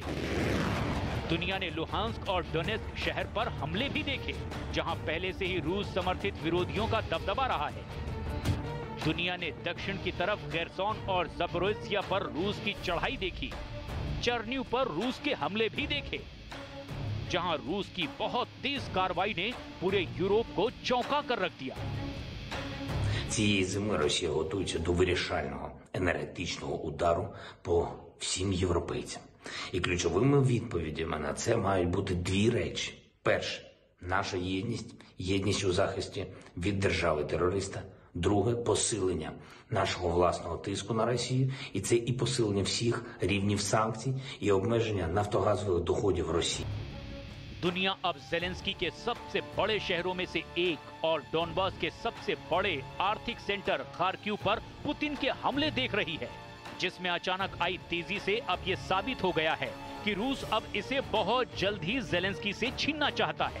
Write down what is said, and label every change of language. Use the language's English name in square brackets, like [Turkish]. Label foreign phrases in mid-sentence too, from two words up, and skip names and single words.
[Hindi] दुनिया ने लुहांस्क और डोनेत्स्क शहर पर हमले भी देखे, जहां पहले से ही रूस समर्थित विरोधियों का दबदबा रहा है। दुनिया ने दक्षिण की तरफ खेरसोन और ज़पोरिज़िया पर रूस की चढ़ाई देखी। चर्निव पर रूस के हमले भी देखे, जहां रूस की बहुत तेज कार्रवाई ने पूरे यूरोप को चौंका कर रख दिया। [Ukrainian] Цієї зими Росія готується до вирішального енергетичного удару по всім європейцям. І ключовими відповідями на це мають бути дві речі. Перше – наша єдність, єдність у захисті від держави-терориста. Друге – посилення нашого власного тиску на Росію. І це і посилення всіх рівнів санкцій, і обмеження нафтогазових доходів Росії. [Hindi] दुनिया अब ज़ेलेंस्की के सबसे बड़े शहरों में से एक और डॉनबास के सबसे बड़े आर्थिक सेंटर खार्किव पर पुतिन के हमले देख रही है, जिसमें अचानक आई तेजी से अब ये साबित हो गया है कि रूस अब इसे बहुत जल्द ही ज़ेलेंस्की से छीनना चाहता है।